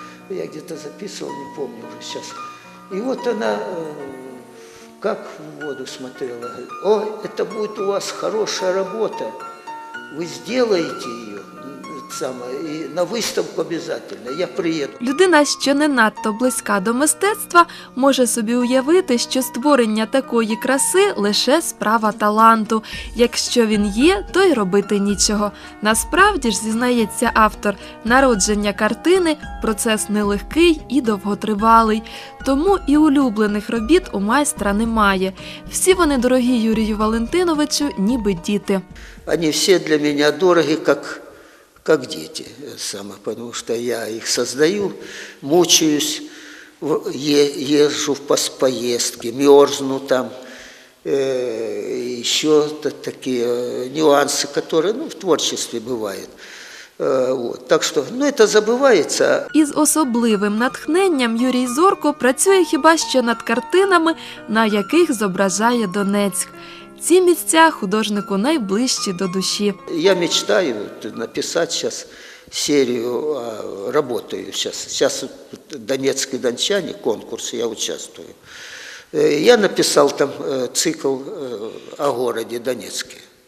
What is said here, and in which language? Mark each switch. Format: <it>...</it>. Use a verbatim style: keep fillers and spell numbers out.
<ru>Я где-то записывал, не помню уже сейчас. И вот она как в воду смотрела. О, это будет у вас хорошая работа. Вы сделаете ее</ru> <uk>саме, і на виставку обов'язково, я приїду. Людина, що не надто близька до мистецтва, може собі уявити, що створення такої краси – лише справа таланту. Якщо він є, то й робити нічого. Насправді ж, зізнається автор, народження картини – процес нелегкий і довготривалий. Тому і улюблених робіт у майстра немає. Всі вони дорогі Юрію Валентиновичу, ніби діти. Вони всі для мене дорогі, як...</uk> <ru>как дети, сама, потому что я их создаю, мучаюсь, езжу в поездки, мерзну там, э, еще такие нюансы, которые ну, в творчестве бывают.</ru> <uk>Вот, так що, ну, це забувається. Із особливим натхненням Юрій Зорко працює хіба що над картинами, на яких зображає Донецьк. Ці місця художнику найближчі до душі.</uk> <ru>Я мечтаю</ru> <uk>написати зараз</uk> <ru>серию, а, работаю сейчас. Сейчас «Донецкий дончанин», конкурс, я участвую. Я написал там цикл о городе Донецке.</ru>